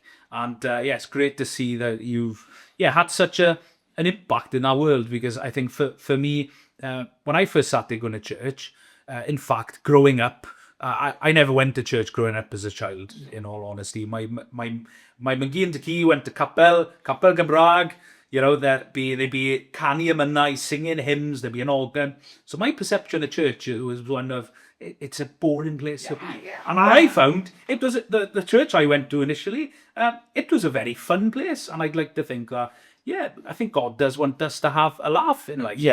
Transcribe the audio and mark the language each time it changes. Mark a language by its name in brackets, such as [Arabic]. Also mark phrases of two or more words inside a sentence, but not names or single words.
[English] And yeah, it's great to see that you've had such an impact in our world, because I think for me, when I first started going to church, in fact, growing up, I never went to church growing up as a child, in all honesty. My Magi and Key went to Capel Gymraeg, you know, they'd be [Welsh] canu amynau, [English] singing hymns, there'd be an organ. So my perception of church was one of, it's a boring place to be. Yeah. And I found it was the church I went to initially, it was a very fun place. And I'd like to think that, I think God does want us to have a laugh in life.